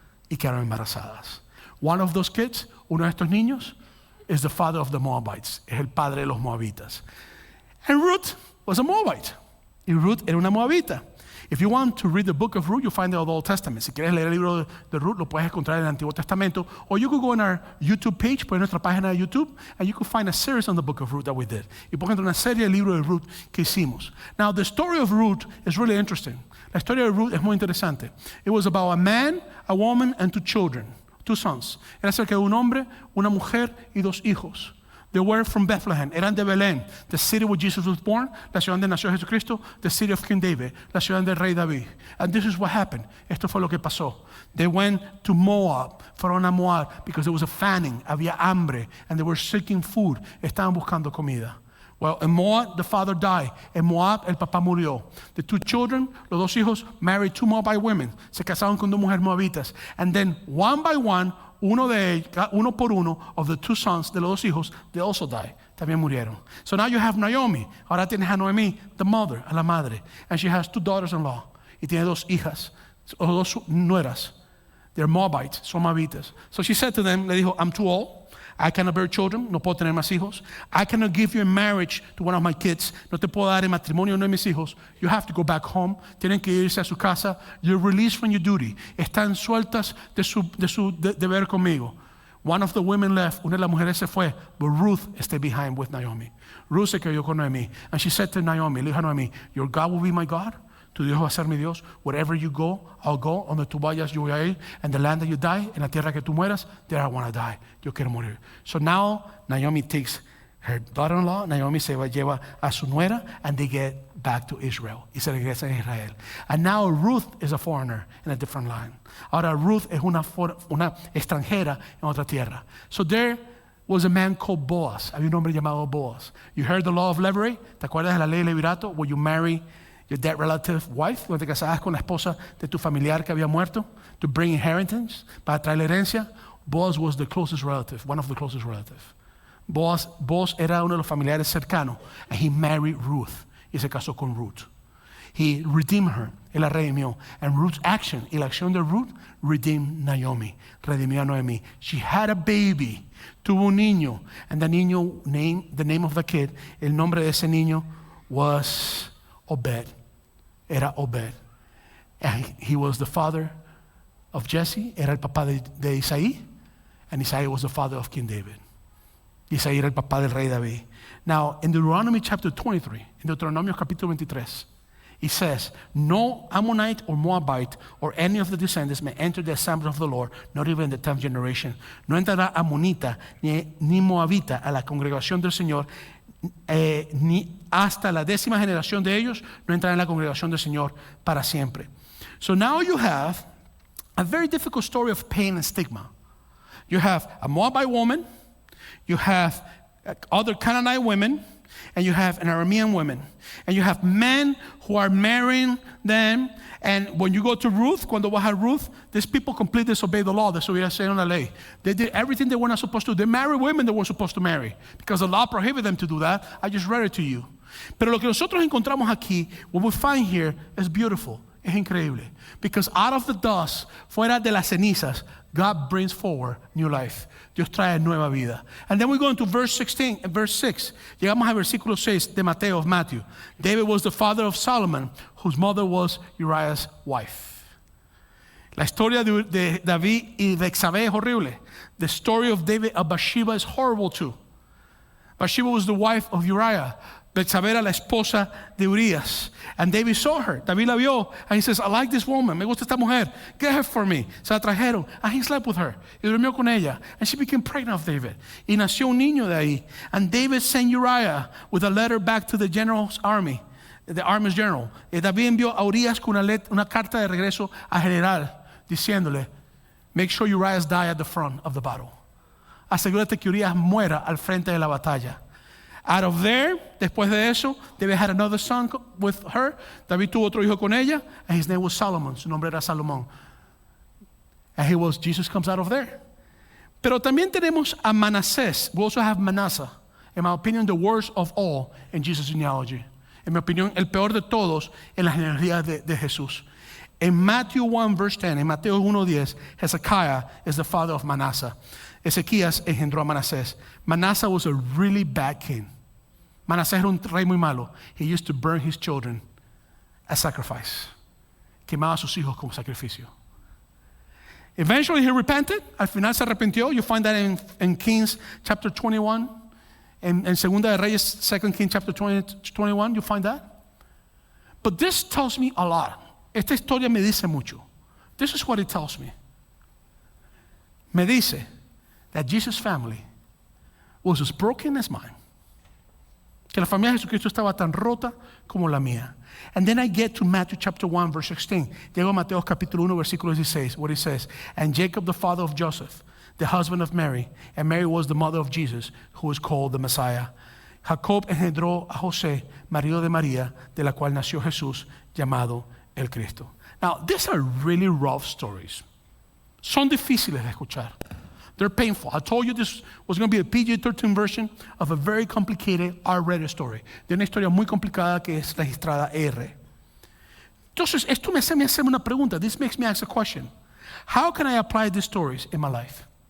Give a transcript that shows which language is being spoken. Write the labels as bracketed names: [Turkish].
[Spanish] Y quedaron embarazadas. [English] One of those kids, [Spanish] uno de estos niños, [English] is the father of the Moabites. [Spanish] Es el padre de los Moabitas. [English] And Ruth was a Moabite. [Spanish] Y Ruth era una Moabita. [English] If you want to read the book of Ruth, you find it in the Old Testament. [Spanish] Si quieres leer el libro de Ruth, lo puedes encontrar en el Antiguo Testamento. [English] Or you could go on our YouTube page, [Spanish] por nuestra página de YouTube, [English] and you could find a series on the book of Ruth that we did. [Spanish] Y puedes encontrar una serie del libro de Ruth que hicimos. [English] Now, the story of Ruth is really interesting. [Spanish] La historia de Ruth es muy interesante. [English] It was about a man, a woman, and 2 children, 2 sons. [Spanish] Era acerca de un hombre, una mujer y 2 hijos. [English] They were from Bethlehem, [Spanish] eran de Belén, [English] the city where Jesus was born, [Spanish] la ciudad donde nació Jesucristo, [English] the city of King David, [Spanish] la ciudad del rey David. [English] And this is what happened. [Spanish] Esto fue lo que pasó. [English] They went to Moab, [Spanish] fueron a Moab, [English] because there was a famine, [Spanish] había hambre, [English] and they were seeking food, [Spanish] estaban buscando comida. [English] Well, in Moab, the father died. [Spanish] En Moab, el papá murió. [English] The two children, [Spanish] los dos hijos, [English] married two Moabite women. [Spanish] Se casaron con dos mujeres moabitas. [English] And then, one by one, [Spanish] uno por uno [English] of the two sons [Spanish] de los dos hijos, [English] they also died. [Spanish] También murieron. [English] So now you have Naomi. [Spanish] Ahora tienes a Noemí, [English] the mother, [Spanish] a la madre. [English] And she has two daughters-in-law. [Spanish] Y tiene dos hijas, o dos nueras. [English] They're Moabites, [Spanish] son moabitas. [English] So she said to them, [Spanish] le dijo, [English] I'm too old. I cannot bear children, [Spanish] no puedo tener más hijos. [English] I cannot give you in marriage to one of my kids. [Spanish] No te puedo dar en matrimonio uno de mis hijos. [English] You have to go back home. [Spanish] Tienen que irse a su casa. [English] You're released from your duty. [Spanish] Están sueltas de su deber conmigo. [English] One of the women left. [Spanish] Una de las mujeres se fue. [English] But Ruth stayed behind with Naomi. [Spanish] Ruth se quedó con Noemí. [English] And she said to Naomi, [Spanish] le dijo a Noemí, [English] your God will be my God. [Spanish] Tu Dios va a ser mi Dios. [English] Wherever you go, I'll go. [Spanish] Donde tú vayas, yo voy a ir. [English] And the land that you die, [Spanish] en la tierra que tú mueras, [English] there I want to die. [Spanish] Yo quiero morir. [English] So now, Naomi takes her daughter-in-law, [Spanish] Naomi se lleva a su nuera, [English] and they get back to Israel. [Spanish] Y se regresan a Israel. [English] And now Ruth is a foreigner in a different land. [Spanish] Ahora Ruth es una extranjera en otra tierra. [English] So there was a man called Boaz. [Spanish] Había un hombre llamado Boaz. [English] You heard the law of Levirate? [Spanish] ¿Te acuerdas de la ley de Levirato? [English] Where you marry your dead relative wife, [Spanish] cuando te casabas con la esposa de tu familiar que había muerto, [English] to bring inheritance, [Spanish] para traer la herencia. [English] Boaz was the closest relative, one of the closest relatives. [Spanish] Boaz era uno de los familiares cercanos, [English] and he married Ruth, [Spanish] y se casó con Ruth. [English] He redeemed her, [Spanish] él la redimió, [English] and Ruth's action, [Spanish] y la acción de Ruth, [English] redeemed Naomi, [Spanish] redimió a Noemí. [English] She had a baby, [Spanish] tuvo un niño, [English] and the name of the kid, [Spanish] el nombre de ese niño [English] was Obed. [Spanish] Era Obed. [English] And he was the father of Jesse, [Spanish] era el papá de Isaí, [English] and Isaí was the father of King David. [Spanish] Isaí era el papá del rey David. [English] Now, in Deuteronomy chapter 23, [Spanish] in Deuteronomio capítulo 23, [English] it says, no Ammonite or Moabite or any of the descendants may enter the assembly of the Lord, not even in the 10th generation. [Spanish] No entrará Ammonita ni Moabita a la congregación del Señor, ni hasta la 10ª generación de ellos no entrarán en la congregación del Señor para siempre. [English] So now you have a very difficult story of pain and stigma. You have a Moabite woman, you have other Canaanite women, and you have an Aramean woman. And you have men who are marrying them. And when you go to Ruth, [Spanish] cuando vas a Ruth, [English] these people completely disobey the law. [Spanish] Desobedecieron la ley. [English] They did everything they were not supposed to do. They married women they weren't supposed to marry because the law prohibited them to do that. I just read it to you. [Spanish] Pero lo que nosotros encontramos aquí, [English] what we find here is beautiful. [Spanish] Es increíble. [English] Because out of the dust, [Spanish] fuera de las cenizas, [English] God brings forward new life. [Spanish] Dios trae nueva vida. [English] And then we go into verse 16 and verse 6. [Spanish] Llegamos al versículo 6 de Mateo, [English] of Matthew. David was the father of Solomon, whose mother was Uriah's wife. [Spanish] La historia de David y de Betsabé es horrible. [English] The story of David of Bathsheba is horrible too. Bathsheba was the wife of Uriah. [Spanish] Betsabé era la esposa de Urias. [English] And David saw her. [Spanish] David la vio. [English] And he says, I like this woman. [Spanish] Me gusta esta mujer. [English] Get her for me. [Spanish] Se la trajeron. [English] And he slept with her. [Spanish] Y durmió con ella. [English] And she became pregnant of David. [Spanish] Y nació un niño de ahí. [English] And David sent Uriah with a letter back to the general's army. The army's general. [Spanish] Y David envió a Urias con una carta de regreso a general. Diciéndole, [English] make sure Urias die at the front of the battle. [Spanish] Asegúrate que Urias muera al frente de la batalla. [English] Out of there, [Spanish] después de eso, [English] David had another son with her. [Spanish] David tuvo otro hijo con ella, [English] and his name was Solomon. [Spanish] Su nombre era Salomón. [English] And Jesus comes out of there. [Spanish] Pero también tenemos a Manasés. [English] We also have Manasseh. In my opinion, the worst of all in Jesus' genealogy. [Spanish] En mi opinión, el peor de todos en la genealogía de Jesús. [English] In Matthew 1 verse 10, [Spanish] en Mateo 1:10, [English] Hezekiah is the father of Manasseh. [Spanish] Ezequías engendró a Manasés. [English] Manasseh was a really bad king. [Spanish] Manasés era un rey muy malo. [English] He used to burn his children as sacrifice. [Spanish] Quemaba a sus hijos como sacrificio. [English] Eventually he repented. [Spanish] Al final se arrepintió. [English] You find that in Kings chapter 21. [Spanish] En Segunda de Reyes, [English] 2 Kings chapter 21, you find that. But this tells me a lot. [Spanish] Esta historia me dice mucho. [English] This is what it tells me. [Spanish] Me dice [English] that Jesus' family was as broken as mine. [Spanish] Que la familia de Jesucristo estaba tan rota como la mía. [English] And then I get to Matthew chapter 1 verse 16. [Spanish] Llego a Mateo capítulo 1 versículo 16, [English] where it says, and Jacob the father of Joseph, the husband of Mary, and Mary was the mother of Jesus, who was called the Messiah. [Spanish] Jacob engendró a José, marido de María, de la cual nació Jesús, llamado el Cristo. [English] Now, these are really rough stories. [Spanish] Son difíciles de escuchar. [English] They're painful. I told you this was going to be a PG-13 version of a very complicated R-rated story. [Spanish] De una historia muy complicada que es registrada R. Entonces, esto me hace una pregunta. [English] This makes me ask a question. How can I apply these stories in my life?